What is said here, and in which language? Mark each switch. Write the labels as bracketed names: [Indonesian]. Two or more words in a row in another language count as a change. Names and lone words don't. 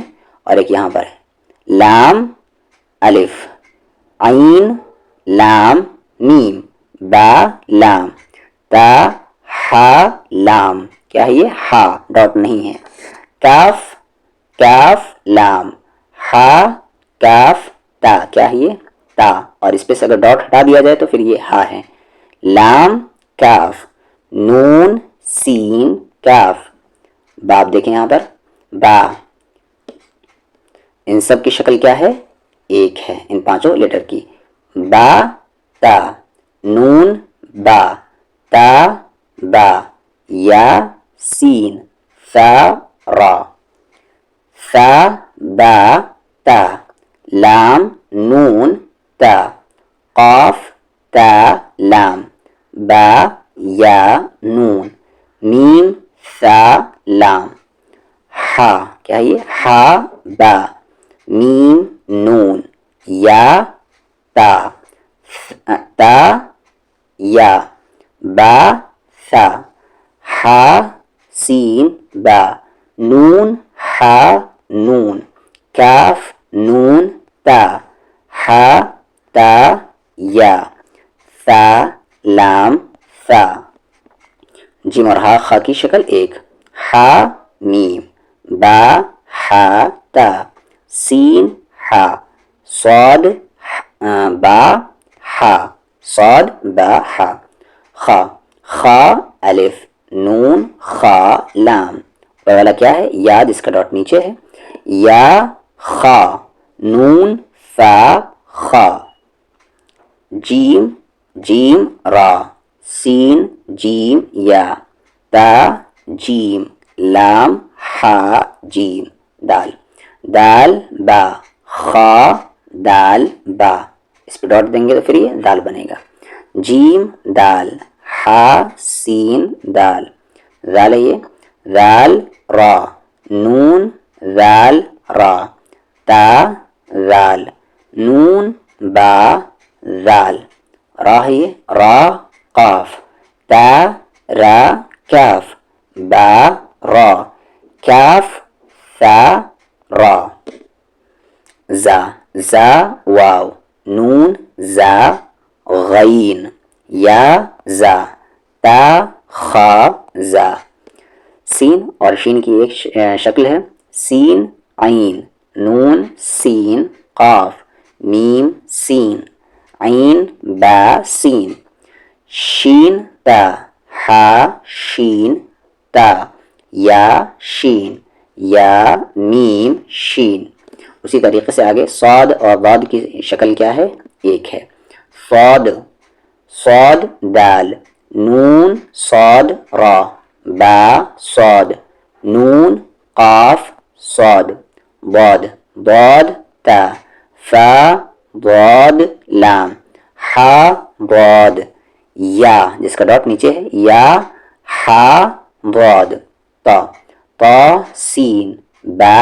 [Urdu] اور ایک یہاں پر ہے لام الف عین لام میم با لام تا ہا لام کیا ہے یہ ہا ڈاٹ نہیں ہے کاف لام ہا کاف تا کیا ہے یہ تا اور اس پہ سے اگر ڈاٹ ہٹا دیا جائے تو پھر یہ ہا ہے لام کاف نون سین کاف باب دیکھیں یہاں پر با ان سب کی شکل کیا ہے ایک ہے ان 5 لیٹر کی با تا نون با تا با یا سین فا را فا با تا لام نون تا قاف تا لام با یا نون میم ثا لام ہا کیا یہ ہا با میم نون یا تا یا با ثا ہا سین با نون ہا نون کاف نون تا ہا تا یا ثا لام ثا جیم اور ہا خا کی شکل ایک ہا میم با ہا تا سین ہا صاد با ہا صاد با ہا خا خا الف نون خا لام والا کیا ہے یاد اس کا ڈاٹ نیچے ہے یا خا نون فا خا جیم جیم را سین جیم یا تا جیم لام ہا جیم دال دال با خا دال با اس پہ ڈاٹ دیں گے تو پھر یہ دال بنے گا جیم دال ہا سین دال دال یہ دال را نون دال را تا دال نون با دال را ہے یہ را قاف تا را کاف با را کاف ثا را زا زا واو نون زا غین یا زا تا خا زا سین اور شین کی ایک شکل ہے سین عین نون سین قاف میم سین عین با سین شین تا ہا شین تا یا شین یا میم شین اسی طریقے سے آگے صاد اور ضاد کی شکل کیا ہے ایک ہے صاد صاد دال نون صاد را با صاد نون قاف صاد ضاد ضاد تا فا ضاد لام، ہا ضاد، یا جس کا ڈاٹ نیچے ہے، یا ہا ضاد، تا، تا سین، با